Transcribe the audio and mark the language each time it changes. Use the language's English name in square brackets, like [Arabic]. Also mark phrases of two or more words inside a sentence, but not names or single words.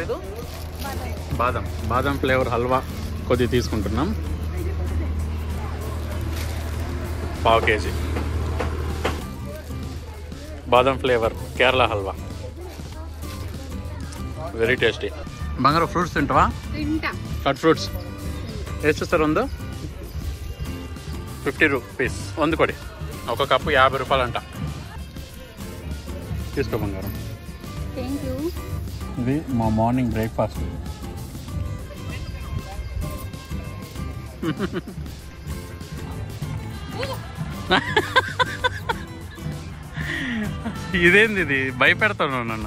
[Telugu] ఇది బాదం ఫ్లేవర్ హల్వా కొద్దిగా తీసుకుంటున్నాం, 1/2 kg బాదం ఫ్లేవర్ కేరళ హల్వా, [English] very tasty. [Telugu] బంగారు ఫ్రూట్స్ తింటావా? [English] cut fruits [Kannada] ಎಷ್ಟು ಸರ್? ಒಂದು 50 రూపీస్ ಒಂದು ಕೊಡಿ. [Telugu] ఒక కప్పు 50 రూపాయలు అంట. తీసుకో బంగారం. ఇది మా [English] morning breakfast. [Telugu] ఇదేంది, ఇది భయపెడతాను నన్ను.